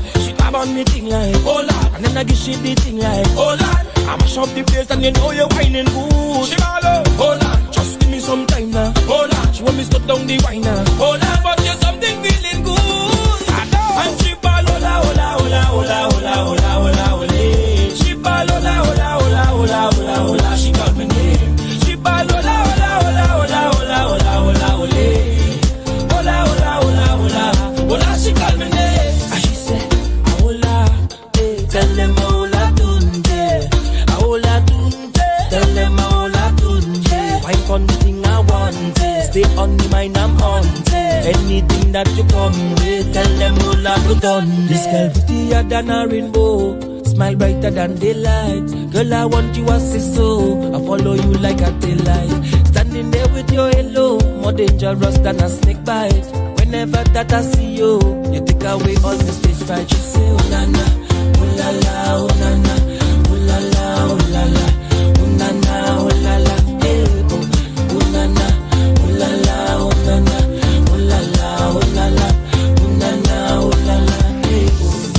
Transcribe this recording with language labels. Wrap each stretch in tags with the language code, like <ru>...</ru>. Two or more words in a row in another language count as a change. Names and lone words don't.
<en>She grab on me thing like, oh Lord. And then I give she the thing like, oh Lord. I mash up the place and you know you're whining good. She ball out, oh Lord. Just give me some time now, oh Lord. She want me stop down the wine now, oh Lord. But you're something feeling good, I know. And she ball,</en> <es>hola, hola, hola, hola, hola, hola, hola, hola.</es> <en>She ball,</en> <es>hola, hola, hola, hola, hola, hola.</es> <en>She call my name. She ball,</en> <es>hola, hola, hola, hola, hola, hola, hola, hola. Hola, hola, hola, hola, hola.</es> <en>She call my name. And she said, hola, tell them hola tunje, hola tunje, tell them hola tunje. Wipe on the thing I want, stay on the mind I'm on. Anything that you come with, tell them hola tunje. This girl prettier than a rainbow, smile brighter than daylight. Girl, I want you as a so I follow you like a taillight. Standing there with your halo, more dangerous than a snake bite. Whenever that I see you, you take away all the stage fright. You say, oh na na, oh la la, oh na na, oh la la, oh la la, oh na na, oh la la, eh, oh na na, oh la la, oh na na, oh la la, oh la la, oh na na, oh la la, eh, oh.</en>